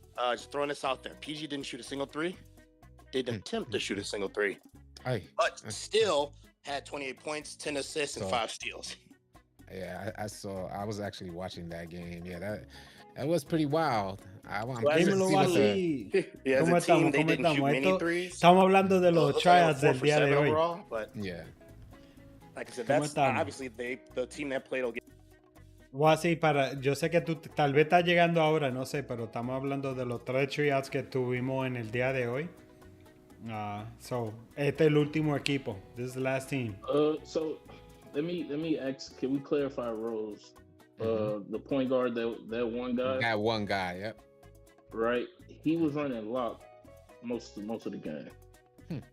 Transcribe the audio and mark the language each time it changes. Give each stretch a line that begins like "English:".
English: Just throwing this out there, PG didn't shoot a single three. They didn't attempt to shoot a single three, but still had 28 points, 10 assists, and 5 steals. Yeah, I saw. I was actually watching that game. Yeah, that was pretty wild.
Spanish: Dímelo así. ¿Cómo estamos? Estamos hablando de los tryouts del día de hoy.
English: Overall, but like I said, that's obviously the team that played will get.
Spanish: Yo sé que tú tal vez estás llegando ahora, no sé, pero estamos hablando de los 3 tryouts que tuvimos en el día de hoy. So este es el último equipo.
English: This is the last team. So let me ask. Can we clarify roles? The point guard, that one guy. That one guy, yep. Right, he was running lock most of the game.